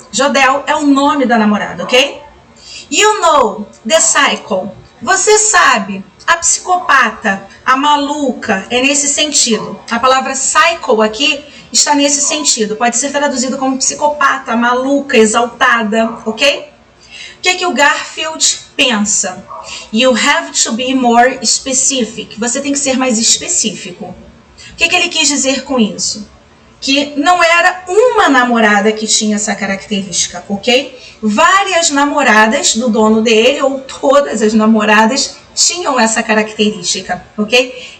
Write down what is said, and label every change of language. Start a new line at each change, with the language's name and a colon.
Portuguese: Jodelle é o nome da namorada, ok?
English: You know, the cycle.
Portuguese: Você sabe, a psicopata, a maluca, é nesse sentido. A palavra cycle aqui está nesse sentido. Pode ser traduzido como psicopata, maluca, exaltada, ok? O que é que o Garfield pensa?
English: You have to be more specific.
Portuguese: Você tem que ser mais específico. O que é que ele quis dizer com isso? Que não era uma namorada que tinha essa característica, ok? Várias namoradas do dono dele, ou todas as namoradas, tinham essa característica, ok?